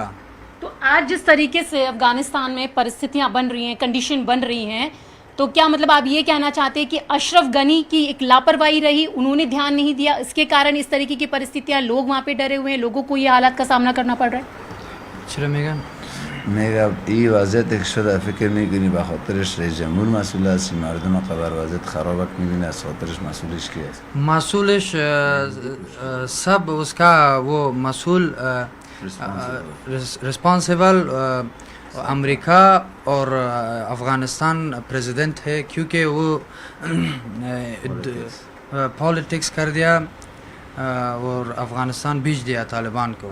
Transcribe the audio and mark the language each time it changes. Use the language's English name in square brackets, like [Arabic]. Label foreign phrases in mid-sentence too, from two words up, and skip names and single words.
[Hindi] तो आज जिस तरीके से अफगानिस्तान में परिस्थितियां बन रही हैं, कंडीशन बन रही हैं, तो क्या मतलब आप ये कहना चाहते हैं कि अशरफ गनी की एक लापरवाही रही, उन्होंने ध्यान नहीं दिया, इसके कारण इस तरीके की परिस्थितियां, लोग वहाँ पे डरे हुए हैं, लोगों को ये हालात का सामना करना पड़ रहा है? [Persian] میگم این وضعیت شده فکر میکنی به خاطرش رئیس جمهور مسئول است، مردم خبر وضعیت خراب میبینه از خاطرش مسئولش کی است؟ [Hindi] مسئولش सब उसका वो मसूल रिस्पॉन्सिबल अमेरिका और अफ़गानिस्तान प्रेसिडेंट है, क्योंकि वो पॉलिटिक्स कर दिया और अफ़गानिस्तान भेज दिया तालिबान को।